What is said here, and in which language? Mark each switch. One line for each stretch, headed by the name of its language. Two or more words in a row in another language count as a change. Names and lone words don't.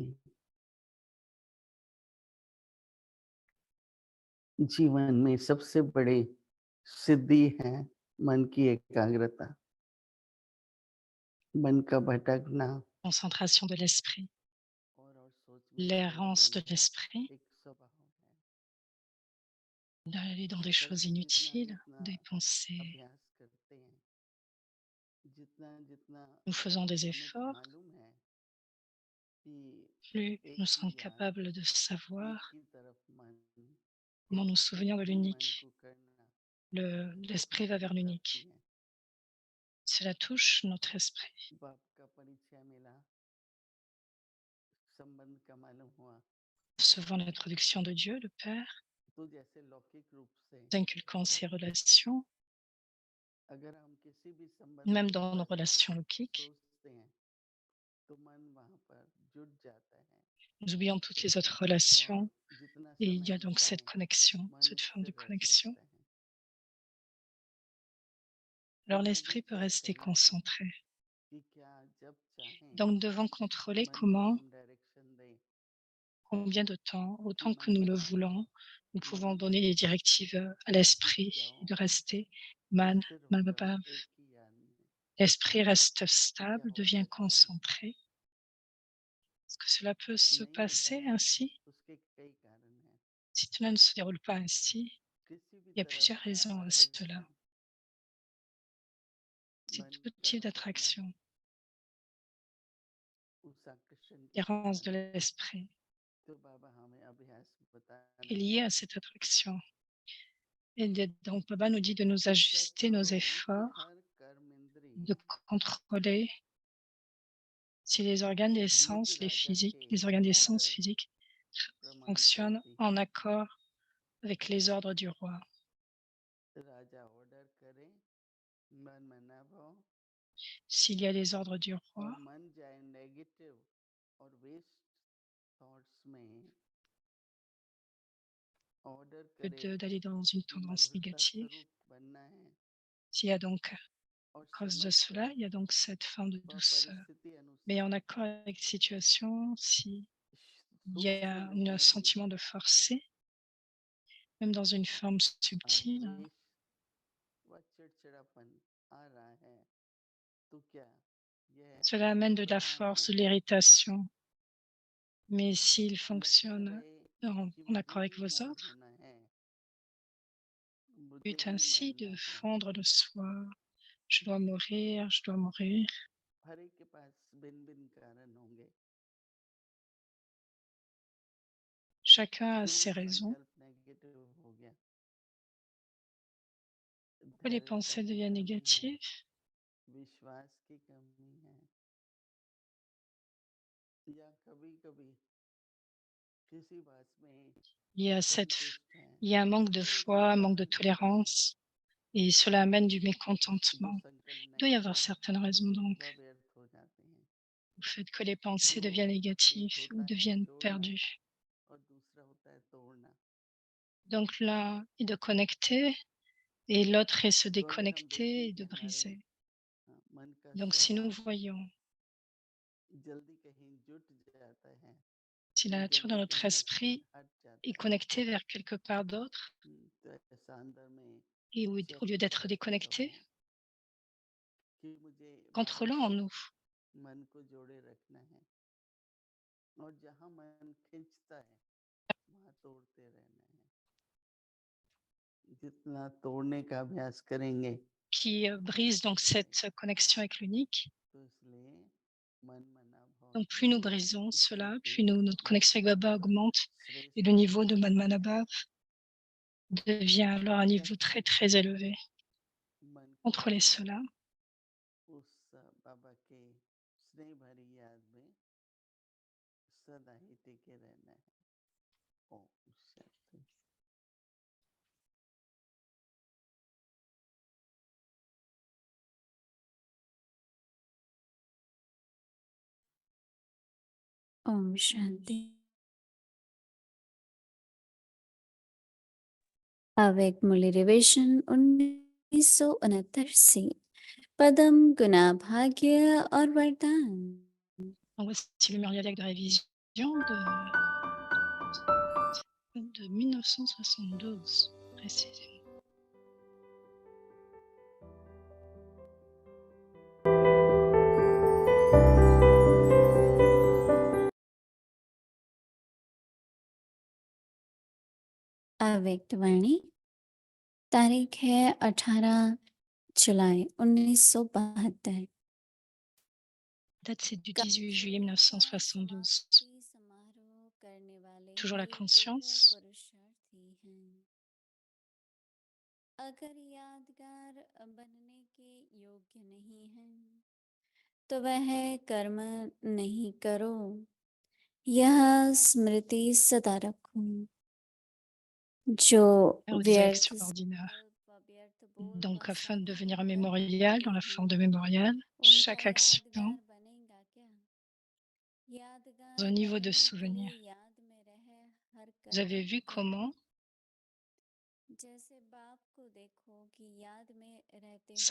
Hindi: जीवन में सबसे बड़ी सिद्धि है मन की एकाग्रता, मन का भटकना
French: Concentration de l'esprit,
Hindi: और सोचने में
French: l'errance de
Hindi: लगाना
French: l'esprit,
Hindi: एक स्वभाव है।
French: d'aller dans des
Hindi: जैसे
French: choses
Hindi: जितना
French: inutiles,
Hindi: जितना
French: des pensées.
Hindi: अभ्यास करते हैं, जितना जितना
French: Nous faisons des
Hindi: हमें
French: efforts,
Hindi: मालूम है कि
French: plus
Hindi: एक
French: nous
Hindi: ही
French: serons
Hindi: याद,
French: capables de
Hindi: एक
French: savoir
Hindi: ही तरफ मन,
French: comment nous souvenir de
Hindi: एक ही मन
French: l'unique.
Hindi: को करना
French: L'esprit va vers
Hindi: करती
French: l'unique.
Hindi: है।
French: Cela touche notre esprit.
Hindi: बाप का परिचय मिला, संबंध का मालूम हुआ,
French: Recevant l'introduction de Dieu, le Père,
Hindi: तो जैसे लौकिक रूप से
French: inculquant ses relations,
Hindi: अगर हम किसी भी संबंध
French: même
Hindi: के
French: dans nos
Hindi: ऊपर
French: relations loquiques,
Hindi: सोचते हैं तो मन वहां पर जुट जाता है
French: nous oublions toutes les autres
Hindi: और
French: relations
Hindi: जितना
French: et il y
Hindi: समय
French: a donc
Hindi: जाए
French: cette connexion,
Hindi: मन
French: cette forme de
Hindi: स्थिर रह
French: connexion.
Hindi: सकता है।
French: Alors
Hindi: फिर मुझे
French: l'esprit peut
Hindi: चेक
French: rester
Hindi: करना है
French: concentré.
Hindi: कि क्या जब चाहें
French: Donc nous devons contrôler
Hindi: मन को
French: comment,
Hindi: हम डायरेक्शन दें
French: combien de temps,
Hindi: कि
French: autant que
Hindi: मन
French: nous le
Hindi: बनाओ,
French: voulons, nous
Hindi: मन
French: pouvons donner
Hindi: बनाओ,
French: des directives à
Hindi: टिक
French: l'esprit
Hindi: जाओ,
French: de rester man,
Hindi: स्थिर होकर
French: manabhav.
Hindi: एक ही याद में।
French: L'esprit reste
Hindi: क्या
French: stable,
Hindi: हो
French: devient
Hindi: सकता है
French: concentré. Est-ce que cela peut se
Hindi: नहीं होता
French: passer
Hindi: है,
French: ainsi?
Hindi: उसके कई कारण हैं।
French: Si cela ne se déroule pas ainsi,
Hindi: किसी भी
French: il y a
Hindi: तरह
French: plusieurs
Hindi: का
French: raisons à cela.
Hindi: आकर्षण,
French: C'est
Hindi: मन
French: tout
Hindi: का
French: type
Hindi: भटकना,
French: d'attraction,
Hindi: उस आकर्षण के
French: l'errance de
Hindi: कारण
French: l'esprit
Hindi: तो बाबा हमें अभ्यास
French: est
Hindi: बताना
French: liée
Hindi: है
French: à cette attraction. Et donc Baba nous dit de nous
Hindi: कि चेक
French: ajuster nos
Hindi: करो कि
French: efforts,
Hindi: हर कर्म
French: de
Hindi: इंद्री
French: contrôler si les organes des
Hindi: मुझ
French: sens,
Hindi: राजा के
French: les organes des sens
Hindi: ऑर्डर
French: physiques
Hindi: प्रमाण
French: fonctionnent
Hindi: चलती
French: en
Hindi: है।
French: accord avec les ordres du roi.
Hindi: राजा ऑर्डर करे, मन मना भाव
French: S'il y a les ordres du roi,
Hindi: और मन जाए नेगेटिव और
English: waste thoughts
Hindi: में ऑर्डर
French: que
Hindi: करे
French: d'aller dans une
Hindi: कि
French: tendance
Hindi: मधुरता
French: négative.
Hindi: स्वरूप बनना है
French: S'il y a donc,
Hindi: और
French: à cause de
Hindi: समझ
French: cela,
Hindi: कर
French: il y a donc cette forme de
Hindi: वह
French: douceur.
Hindi: परिस्थिति
French: Mais en
Hindi: अनुसार
French: accord avec la situation, s'il y
Hindi: सूक्ष्म
French: a
Hindi: रूप
French: un
Hindi: में भी
French: sentiment de forcer, même dans une forme subtile,
Hindi: आवेश व चिड़चिड़ापन आ रहा है तो क्या यह
French: cela amène de la
Hindi: वरदान
French: force,
Hindi: है
French: de l'irritation. Mais s'il
Hindi: या कह
French: fonctionne
Hindi: रहे कि
French: en
Hindi: वह
French: accord avec
Hindi: बुद्धि
French: vos
Hindi: मोड
French: ordres,
Hindi: होना है
French: but
Hindi: बुद्धिहीन
French: ainsi de
Hindi: बनना है
French: fondre le soi. Je dois mourir, je dois mourir.
Hindi: हर एक के पास भिन्न भिन्न कारण होंगे
French: Chacun a
Hindi: क्यों
French: ses raisons.
Hindi: संकल्प नेगेटिव हो गया
French: Pourquoi les
Hindi: धैर्यता
French: pensées
Hindi: की
French: deviennent
Hindi: कमी है
French: négatives?
Hindi: विश्वास की कमी है या कभी कभी किसी बात में
French: Il y a
Hindi: असंतुष्ट है
French: il y a un manque de
Hindi: तो वो
French: foi, un manque de
Hindi: कारण होते हैं
French: tolérance, et cela amène du
Hindi: जो
French: mécontentement.
Hindi: संकल्प
French: Il doit y avoir
Hindi: नेगेटिव
French: certaines raisons donc
Hindi: वह व्यर्थ हो जाते हैं
French: au fait que les pensées
Hindi: जो
French: deviennent
Hindi: एक
French: négatives ou
Hindi: होता है
French: deviennent
Hindi: जोड़ना
French: perdues.
Hindi: और दूसरा होता है तोड़ना
French: Donc l'un est de connecter et l'autre est se
Hindi: तो अगर हम
French: déconnecter
Hindi: देखें
French: et
Hindi: कि
French: de
Hindi: हमारे
French: briser.
Hindi: मन का
French: Donc si nous
Hindi: स्वभाव
French: voyons
Hindi: जल्दी कहीं जुट जाता है
French: si la nature de
Hindi: जल्दी
French: notre
Hindi: कहीं हटते
French: esprit
Hindi: हट
French: est
Hindi: जाता है
French: connectée vers quelque part d'autre,
Hindi: तो ऐसा अंदर में
French: et au lieu
Hindi: सेटिंग
French: d'être
Hindi: करके
French: déconnecté,
Hindi: रहूं कि मुझे बाहर
French: contrôlons en
Hindi: से
French: nous.
Hindi: मन को जोड़े रखना है और जहां मन खींचता है वहां तोड़ते रहना है जितना तोड़ने का अभ्यास करेंगे
French: Qui brise donc cette connexion avec l'unique.
Hindi: तो इसलिए मन मना भाव
French: Donc plus nous
Hindi: की
French: brisons cela,
Hindi: स्थिति
French: plus notre connexion avec Baba augmente et
Hindi: श्रेष्ठ
French: le niveau de
Hindi: होती है
French: Manmanabhav devient alors un niveau très très élevé.
Hindi: मन को
French: Contrôlez cela.
Hindi: उस बाबा के स्नेह भरी याद में सदा ही टिके रहना है ओम शांति ओम शांति। अवेक मूल्य रिविजन 1969 से पदम गुना भाग्य और वरदान।
French: Donc voici le mémorial de révision de 1972 précisément.
Hindi: अव्यक्त वाणी तारीख है 18 जुलाई 1972।
French: Date c'est du 18 juillet 1972.
Hindi: समारोह करने वाले
French: Toujours la
Hindi: ही
French: conscience.
Hindi: दिव्य पुरुषार्थी हैं। अगर यादगार बनने के योग्य नहीं हैं तो वह कर्म नहीं करो, यह स्मृति सदा रखो। जो
French: Aux des
Hindi: व्यर्थ
French: actions ordinaires.
Hindi: संकल्प, व्यर्थ बोल
French: Donc,
Hindi: और
French: afin de devenir un
Hindi: साधारण कर्म
French: mémorial, dans la
Hindi: करते
French: forme de
Hindi: हैं,
French: mémorial,
Hindi: उनका
French: chaque action
Hindi: यादगार बनेगा क्या? यादगार
French: dans un niveau de
Hindi: बनने के
French: souvenir.
Hindi: लिए याद में रहे हर
French: Vous avez
Hindi: कर्म
French: vu
Hindi: क्या?
French: comment
Hindi: जैसे बाप को देखो कि याद में रहते हुए